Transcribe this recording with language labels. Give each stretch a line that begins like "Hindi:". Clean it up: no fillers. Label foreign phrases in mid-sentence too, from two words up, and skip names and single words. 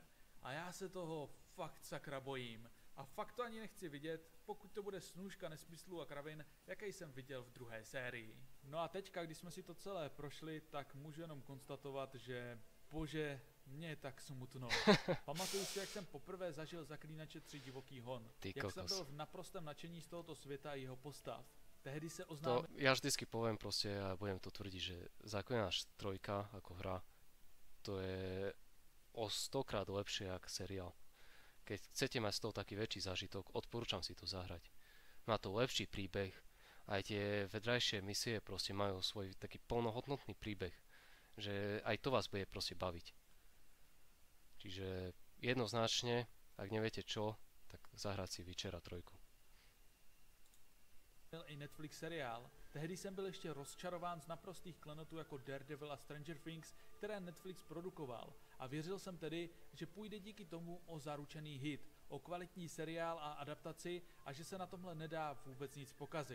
Czech: A já se toho fakt sakra bojím. A fakt to ani nechci vidět, pokud to bude snůška nesmyslů a kravin, jaký jsem viděl v 2. sérii. No a teďka, když jsme si to celé prošli, tak můžu jenom konstatovat, že bože, mě je tak smutno. Pamatuju si, jak jsem poprvé zažil Zaklínače 3 divoký hon. Jak jsem byl v naprostém nadšení z tohoto světa a jeho postav. Tehdy se oznámil...
Slovak: Ja vždycky poviem proste, a budem to tvrdiť, že Zaklínač 3 ako hra, to je o 100-krát lepšie ako seriál. Keď chcete mať z toho taký väčší zážitok, odporúčam si to zahrať. Má to lepší príbeh, aj tie vedľajšie misie proste majú svoj taký plnohodnotný príbeh, že aj to vás bude proste baviť. Čiže jednoznačne, ak neviete čo, tak zahrať si Witchera 3.
Czech: I Netflix seriál. Tehdy jsem byl ještě rozčarován z naprostých klenotů jako Daredevil a Stranger Things, které Netflix produkoval. A věřil jsem tedy, že půjde díky tomu o zaručený hit, o kvalitní seriál a adaptaci a že se na tomhle nedá vůbec nic pokazit.